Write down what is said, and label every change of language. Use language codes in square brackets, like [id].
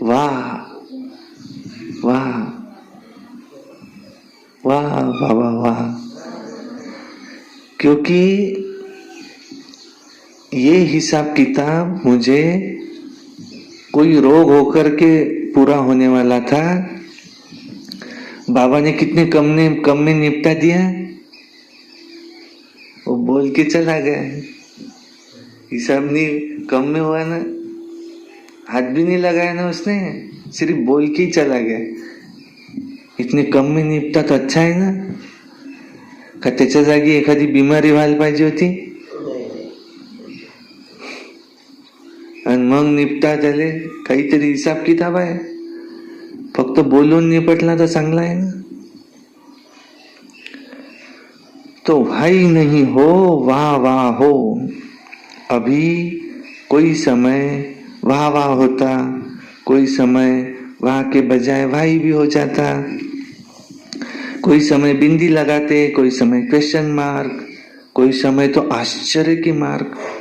[hi] वाह वाह वाह बाबा वाह, क्योंकि ये हिसाब किताब मुझे कोई रोग होकर के पूरा होने वाला था, बाबा ने कितने कम में निपटा दिया। वो बोल के चला गया, हिसाब नहीं कम में हुआ ना, हाथ भी नहीं लगाया ना उसने, सिर्फ बोल के ही चला गया। इतने कम में निपटा [mr] तो अच्छा आहे ना, का त्याच्या जागी एखादी बिमारी व्हायला पाहिजे होती आणि मग निपटा त्याले काहीतरी हिसाब किताब आहे, फक्त बोलून निपटला तर चांगला आहे ना। [hi] तो भाई नहीं हो वाह वाह हो, अभी कोई समय वाह वाह होता, कोई समय वाह के बजाय भाई भी हो जाता, कोई समय बिंदी लगाते, कोई समय क्वेश्चन मार्क, कोई समय तो आश्चर्य की मार्क।